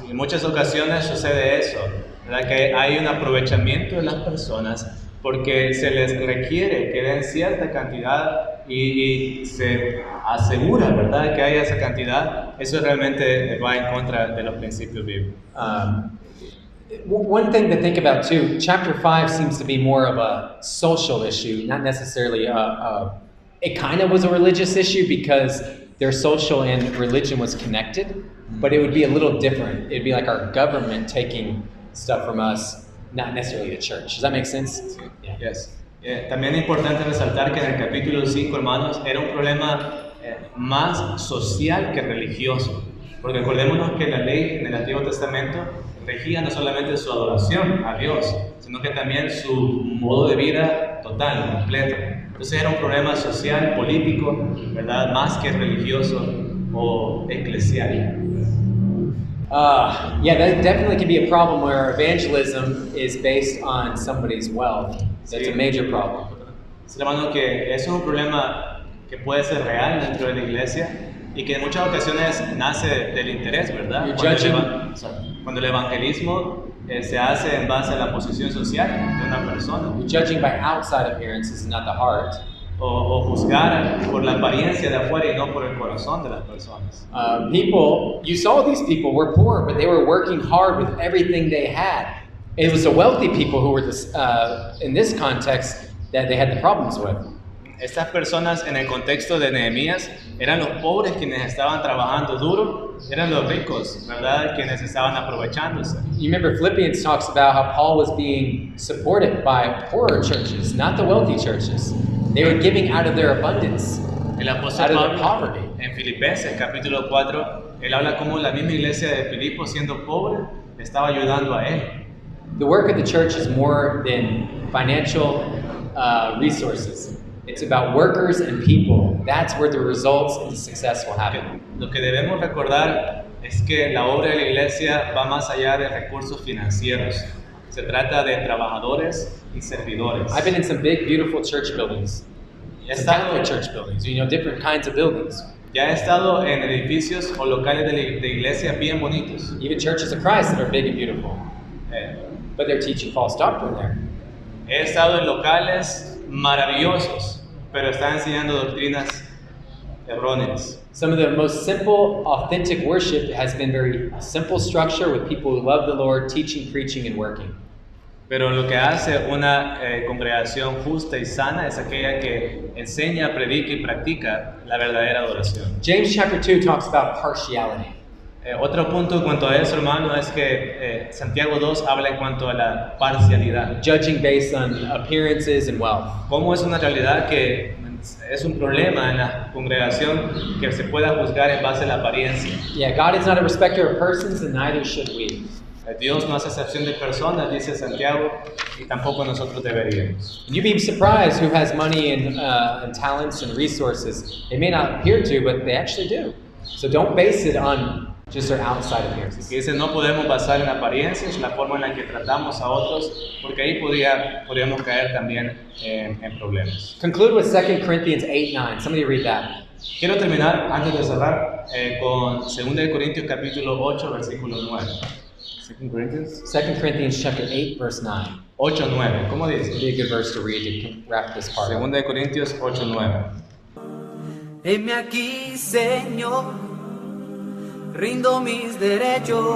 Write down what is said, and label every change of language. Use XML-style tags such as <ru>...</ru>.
<es>En muchas ocasiones sucede eso, ¿verdad? Que hay un aprovechamiento de las personas porque se les requiere que den cierta cantidad y se asegura, ¿verdad?, que haya esa cantidad. Eso realmente va en contra de los principios bíblicos.</es> <en>One thing to think about too, chapter 5 seems to be more of a social issue, not necessarily it kind of was a religious issue because their social and religion was connected, but it would be a little different. It'd be like our government taking stuff from us, not necessarily the church. Does that make sense? Yeah. Yes.</en> <es>También es importante resaltar que en el capítulo 5, hermanos, era un problema más social que religioso, porque acordémonos que la ley en el Antiguo Testamento regía no solamente su adoración a Dios, sino que también su modo de vida total, completo. Entonces era un problema social, político, ¿verdad?, más que religioso o eclesial.</es> <en>Yeah, that definitely can be a problem where evangelism is based on somebody's wealth. That's a major problem.</en> <es>Sí, hermano, que eso es un problema que puede ser real dentro de la iglesia y que en muchas ocasiones nace del interés, ¿verdad? Cuando el evangelismo se hace en base a la posición social de una persona.</es> <en>Judging by outside appearances, not the heart.</en> <es>O juzgar por la apariencia de afuera y no por el corazón de las personas.</es> <en>You saw these people were poor, but they were working hard with everything they had. It was the wealthy people who were in this context that they had the problems with.</en> <es>Estas personas en el contexto de Nehemías eran los pobres quienes estaban trabajando duro, eran los ricos, ¿verdad?, quienes estaban aprovechándose.</es> <en>You remember Philippians talks about how Paul was being supported by poorer churches, not the wealthy churches. They were giving out of their abundance,</en> <es>El apóstol</es> <en>out of their</en> <es>Pablo,</es> <en>poverty.</en> <es>en Filipenses capítulo 4, él habla como la misma iglesia de Filipo, siendo pobre, le estaba ayudando a él.</es> <en>The work of the church is more than financial resources. It's about workers and people. That's where the results and the success will happen.</en> <es>Lo que debemos recordar es que la obra de la iglesia va más allá de recursos financieros. Se trata de trabajadores y servidores.</es> <en>I've been in some big, beautiful church buildings. Some Catholic church buildings, different kinds of buildings.</en> <es>Ya he estado en edificios o locales de iglesia bien bonitos.</es> <en>Even churches of Christ that are big and beautiful. But they're teaching false doctrine there.</en> <es>He estado en locales maravillosos, pero están enseñando doctrinas erróneas.</es> <en>Some of the most simple, authentic worship has been very simple structure with people who love the Lord, teaching, preaching, and working.</en> <es>Pero lo que hace una congregación justa y sana es aquella que enseña, predica y practica la verdadera adoración.</es> <en>James chapter 2 talks about partiality.</en> <es>Otro punto en cuanto a eso, hermano, es que Santiago 2 habla en cuanto a la parcialidad.</es> <en>Judging based on appearances and wealth.</en> <es>Cómo es una realidad que es un problema en la congregación que se pueda juzgar en base a la apariencia.</es> <en>Yeah, God is not a respecter of persons, and neither should we.</en> <es>Dios no hace excepción de personas, dice Santiago, y tampoco nosotros deberíamos.</es> <en>You'd be surprised who has money and talents and resources. They may not appear to, but they actually do. So don't base it on just their outside appearances.</en> <es>Dice, no podemos basar en apariencias la forma en la que tratamos a otros, porque ahí podríamos caer también en problemas.</es> <en>Conclude with 2 Corinthians 8:9. Somebody read that.</en> <es>Quiero terminar, antes de cerrar, con 2 Corintios capítulo 8, versículo 9.</es> <en>2 Corinthians 2 Corinthians chapter 8, verse 9.</en> <es>8:9. ¿Cómo</es> <en>It'd</en> <es>dice?</es> <en>be a good verse to read to wrap this part up.</en> <es>2 Corintios 8:9. Heme aquí, Señor, rindo mis derechos.</es>